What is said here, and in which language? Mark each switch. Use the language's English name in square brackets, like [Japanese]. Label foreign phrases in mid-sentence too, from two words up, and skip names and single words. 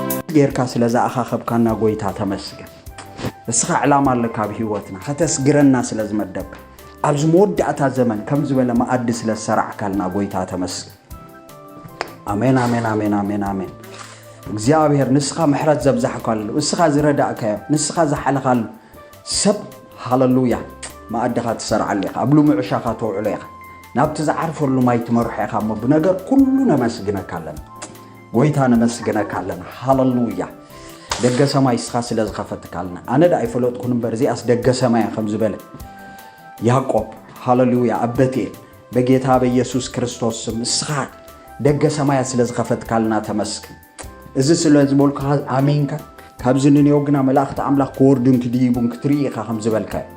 [Tigrinya] ጌርካ ስለዛ አኻኸብካና ጎይታ ተመስገን እስኻ ዕላማ ኣለካ ብህይወትና ከተስግረና ስለዝመደብ ኣብዚ መወዳእታ ዘመን ከም ዝበለ ማዕድ ስለሰራዕካልና ጎይታ ተመስገን አሜን አሜን አሜን አሜን አሜን እግዚአብሔር ንስኻ ምሕረት ዘብዛሕካሉ ንስኻ ዝረዳእካዮ ንስኻ ዝሓለኻሉ ሰብ ሃሌሉያ ማዕድኻ ትሰርዓሉ ኢኻ ኣብሉ ምዕሻኻ ተውዕሎ ኢኻ ናብቲ ዝዓርፈሉ ማይ ትመርሖ ኢኻ እሞ ብነገር ኩሉ ነመስግነካ ኣለና ጎይታ ነመስግነካ ኣለና ሃሌሉያ ደገ ሰማይ እስኻ ስለዝኸፈትካልና ኣነ ዳ ኣይፈለጥኩን እምበር እዚኣስ ደገ ሰማይ ከም ዝበለ ያዕቆብ ሃሌሉያ አበቴል በጌታ በኢየሱስ ክርስቶስ ስም እስኻ ደገ ሰማይ ስለዝኸፈትካልና ተመስገን እዚ ስለዝበልካ አሜንካ ካብዚ ንኔው ግና መላእኽቲ ኣምላኽ ክወርዱን ክድይቡን ክትርኢ ኢኻ ከም ዝበልካ